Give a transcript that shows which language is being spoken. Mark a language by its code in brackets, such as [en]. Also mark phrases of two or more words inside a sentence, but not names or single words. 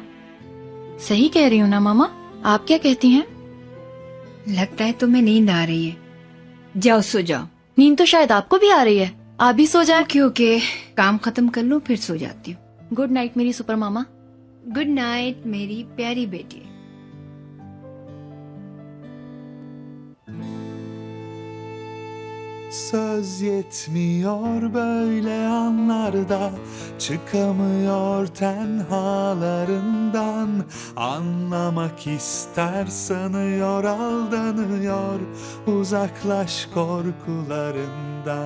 [hi] सही कह रही हूँ ना मामा? आप क्या कहती हैं? लगता है तुम्हें नींद आ रही है, जाओ सो जाओ। नींद तो शायद आपको भी आ रही है, आप भी सो जाए। क्योंकि काम खत्म कर लूं फिर सो जाती हूँ। [en] good night [hi] मेरी सुपर मामा। [en] good night [hi] मेरी प्यारी बेटी। [tr] Söz yetmiyor böyle anlarda, çıkamıyor tenhalarından. Anlamak ister sanıyor, aldanıyor, uzaklaş korkularından.